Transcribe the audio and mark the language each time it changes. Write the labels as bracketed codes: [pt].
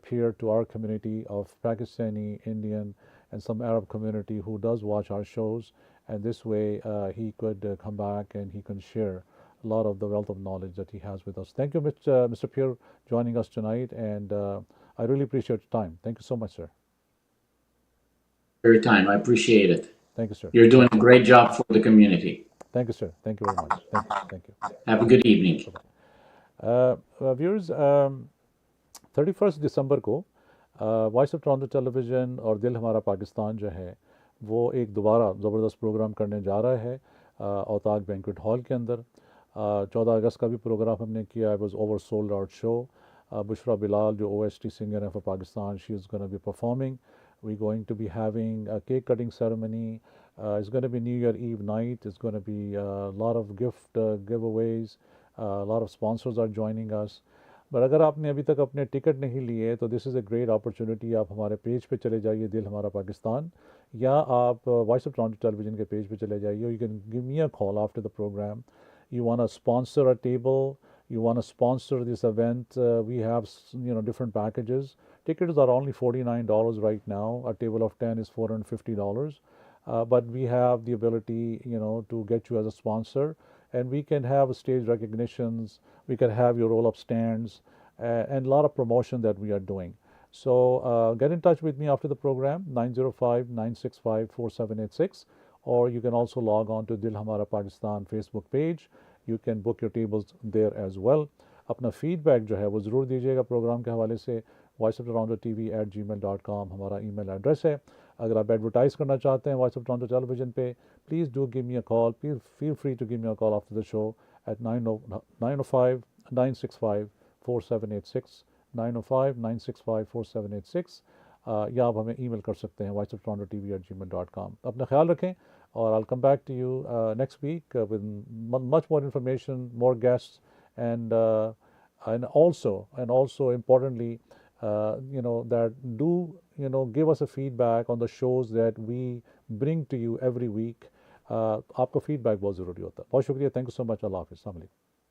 [en] Pierre to our community of Pakistani, Indian, and some Arab community who does watch our shows, and this way he could come back and he can share a lot of the wealth of knowledge that he has with us. Thank you, Mr. Pierre, joining us tonight, and I really appreciate your time. Thank you so much, sir. For your time. I appreciate it. Thank you, sir. You're doing Thank a you. great job for the community. Thank you, sir. Thank you very much. Thank you. Thank you. Have a good evening. [hi] Viewers 31 दिसंबर को voice of Toronto television और दिल हमारा पाकिस्तान जो है वो एक दोबारा ज़बरदस्त प्रोग्राम करने जा रहा है औताक बैंक्वेट हॉल के अंदर। 14 अगस्त का भी प्रोग्राम हमने किया। [en] I was over sold out show. Bushra Bilal जो OST singer है for Pakistan, she is gonna be performing. We're going to be having a cake cutting ceremony. It's going to be New Year Eve night. It's going to be a lot of gift giveaways. A lot of sponsors are joining us. [hi] But अगर आपने अभी तक अपने ticket नहीं लिए तो [en] This is a great opportunity. [hi] आप हमारे पेज पे चले जाइए, दिल हमारा पाकिस्तान, या आप वॉइस ऑफ टोरंटो टेलीविज़न के पेज पे चले जाइए। [en] You can give me a call after the program. You want to sponsor a table, you want to sponsor this event, we have different packages. Tickets are only $49 right now. A table of 10 is $450. But we have the ability to get you as a sponsor. and we can have stage recognitions, we can have your roll-up stands, and a lot of promotion that we are doing. So get in touch with me after the program, 905-965-4786, or you can also log on to Dil Hamara Pakistan Facebook page. You can book your tables there as well. [hi] अपना feedback जो है वो ज़रूर दीजिएगा programme के हवाले से। Voice of Toronto TV@gmail.com हमारा ईमेल एड्रेस है। अगर आप एडवर्टाइज़ करना चाहते हैं वॉइस ऑफ टोरंटो टेलीविज़न पे, [en] please do give me a call, feel free to give me a call after the show at [hi] 905-965-4786, 905-965-4786, या आप हमें ईमेल कर सकते हैं वॉइस ऑफ टोरंटो TV@gmail.com। अपना ख्याल रखें, और [en] I'll come back to you next week with much more information, more guests, and also importantly, that do give us a feedback on the shows that we bring to you every week. [hi] आपका feedback बहुत ज़रूरी होता है। बहुत शुक्रिया, [en] thank you so much, [hi] अल्लाह हाफ़िज़, अस्सलाम वालेकुम।